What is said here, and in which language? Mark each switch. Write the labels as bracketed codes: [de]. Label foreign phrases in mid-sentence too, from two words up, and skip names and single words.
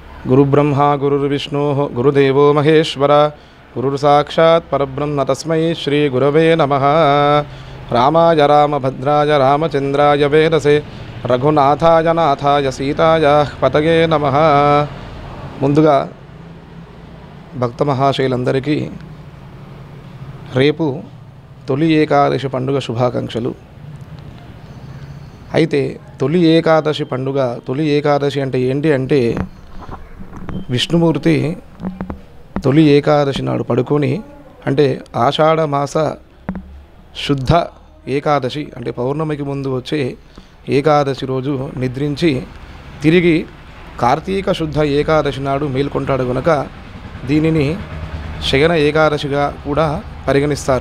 [sa] गुरुब्रह्मा गुरुर्विष्णुः गुरुदेवो महेश्वर गुरुर्साक्षात् परब्रह्म तस्मै श्री गुरवे नमः। रामाय रामभद्राय रामचंद्राय वेदसे रघुनाथाय नाथाय सीताय पतये नमः। [te] ముందుగా భక్త మహాశయులందరికీ రేపు తొలి ఏకాదశి పండుగ శుభాకాంక్షలు. అయితే తొలి ఏకాదశి పండుగ, తొలి ఏకాదశి అంటే ఏంటి అంటే విష్ణుమూర్తి తొలి ఏకాదశి నాడు పడుకొని, అంటే ఆషాఢ మాస శుద్ధ ఏకాదశి అంటే పౌర్ణమికి ముందు వచ్చే ఏకాదశి రోజు నిద్రించి తిరిగి కార్తీక శుద్ధ ఏకాదశి నాడు మేల్కొంటాడు కనుక దీనిని శయన ఏకాదశిగా కూడా పరిగణిస్తారు.